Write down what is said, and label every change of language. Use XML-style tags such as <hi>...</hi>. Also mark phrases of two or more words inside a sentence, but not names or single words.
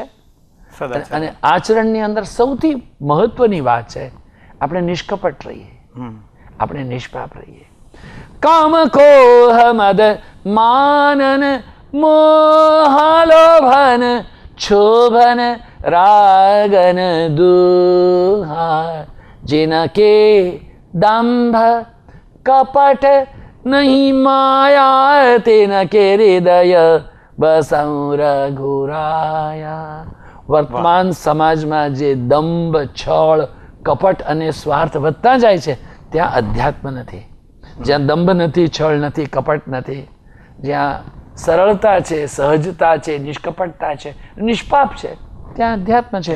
<gu>અને આચરણની અંદર સૌથી મહત્વની વાત છે આપણે નિષ્કપટ રહીએ, આપણે નિષ્પાપ રહીએ.</gu> <awa>काम कोह मद मानन मोहालोभन शोभन रागन दुहा, जिनके दंभ कपट नहीं माया, तिनके हृदय बसं रघुराया.</awa> <gu>વર્તમાન સમાજમાં જે દંભ, છળ, કપટ અને સ્વાર્થ વધતા જાય છે ત્યાં અધ્યાત્મ નથી. જ્યાં દંભ નથી, છળ નથી, કપટ નથી, જ્યાં સરળતા છે, સહજતા છે, નિષ્કપટતા છે, નિષ્પાપ છે, ત્યાં અધ્યાત્મ છે.</gu>